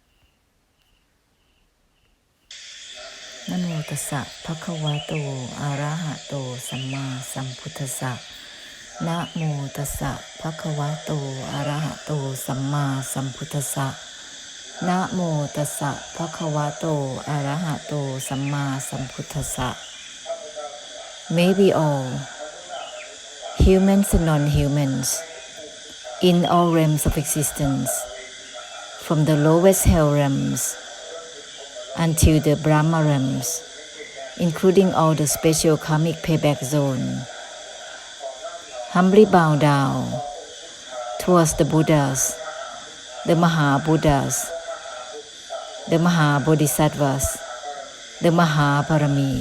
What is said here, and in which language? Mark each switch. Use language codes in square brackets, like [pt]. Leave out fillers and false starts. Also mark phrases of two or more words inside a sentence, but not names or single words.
[pi] Namo tassa bhagavato arahato samma sambuddhassa. Namo tassa bhagavato arahato samma sambuddhassa. Namo tassa bhagavato arahato samma sambuddhassa. [en] May we all, humans and non-humans, in all realms of existence, from the lowest hell realms until the Brahma realms, including all the special karmic payback zone, humbly bow down towards the Buddhas, the Maha-Buddhas, the Maha-Bodhisattvas, the Maha-Parami.